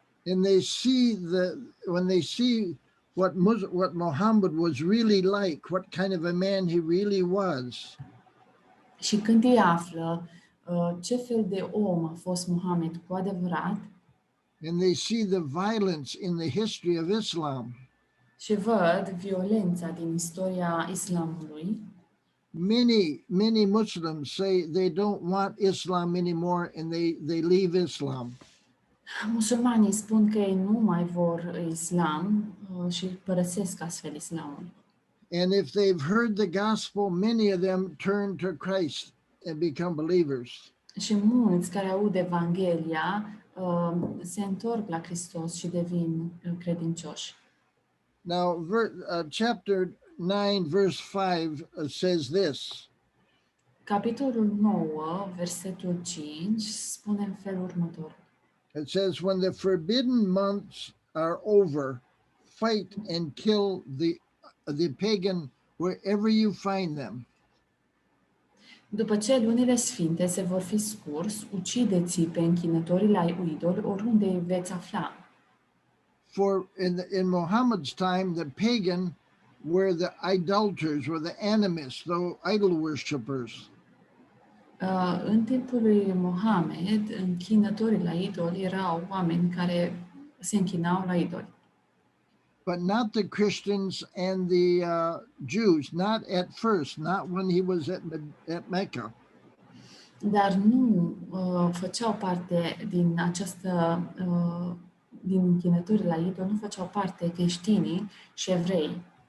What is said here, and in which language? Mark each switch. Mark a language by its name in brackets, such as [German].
[English] And they see when they see what Mohamed was really like, what kind of a man he really was. [Romanian] Și când ei află ce fel de om a fost Mohamed cu adevărat, [English] and they see the violence in the history of Islam, [Romanian] și văd violența din istoria islamului, [English] many Muslims say they don't want Islam anymore and they leave Islam. [Romanian] musulmanii spun că ei nu mai vor islam și părăsesc astfel islamul. [English] And if they've heard the gospel, many of them turn to Christ and become believers. [Romanian] Și mulți care aud Evanghelia se întorc la Hristos și devin credincioși. [English] Now, chapter 9, verse 5 says this. [Romanian] Capitolul 9, versetul 5, spune în felul următor. [English] It says, when the forbidden months are over, fight and kill the pagan wherever you find them. [Romanian] După ce lunile sfinte se vor fi scurs, ucideți pe închinătorii la idoli oriunde îi veți afla. [English] For in Mohammed's time, the pagan were the idolaters, were the animists, the idol worshippers. [Romanian] În timpul lui Mohamed, închinătorii la idoli erau oameni care se închinau la idoli. [English] But not the Christians and the Jews, not at first, not when he was at Mecca. [Romanian] Dar nu făceau parte din această din închinătorii la idol, nu făceau parte creștinii și evrei.